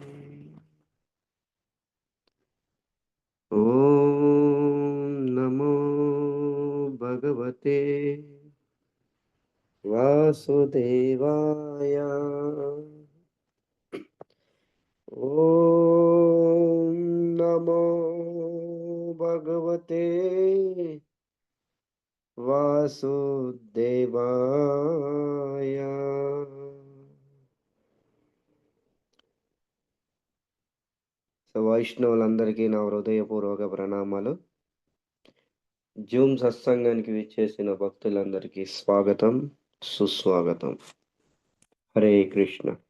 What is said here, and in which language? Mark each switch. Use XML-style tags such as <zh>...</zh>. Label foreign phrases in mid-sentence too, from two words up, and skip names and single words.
<sa>ॐ नमो भगवते वासुदेवाय। ॐ नमो भगवते वासुदेवाय।</sa> <te>వైష్ణవులందరికీ నా హృదయపూర్వక ప్రణామాలు. జూమ్ సత్సంగానికి విచ్చేసిన భక్తులందరికీ స్వాగతం, సుస్వాగతం. హరే కృష్ణ.</te>